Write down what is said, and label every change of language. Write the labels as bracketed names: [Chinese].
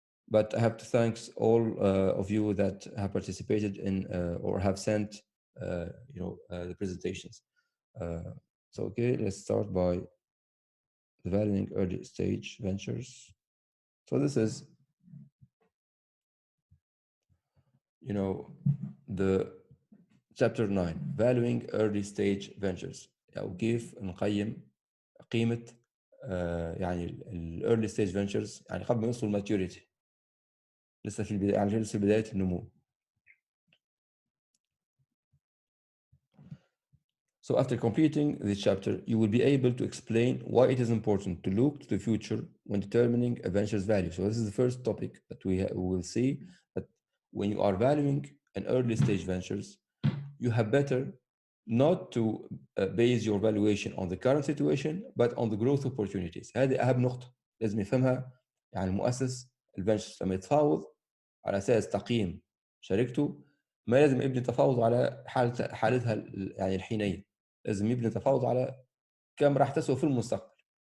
[English] But I have to thank all of you that have participated in or have sent the presentations. So okay, let's start by the valuing early stage ventures. So this is the chapter 9 valuing early stage ventures، [Arabic] أو كيف نقيم قيمة يعني ال [English] early stage ventures، [Arabic] يعني قبل ما يوصلوا الماتيوريتي، لسه في البداية، يعني لسه بداية النمو. [English] So after completing this chapter, you will be able to explain why it is important to look to the future when determining a venture's value. So this is the first topic that we will see, that when you are valuing an early stage ventures, you have better not to base your valuation on the current situation but on the growth opportunities. [Arabic] هذه أهم نقطة لازم يفهمها يعني مؤسس الفنشرز لما يتفاوض على أساس تقييم شركته. ما لازم يبني تفاوض على حالتها يعني الحينية، لازم يبني تفاوض على كم راح تسوى في المستقبل.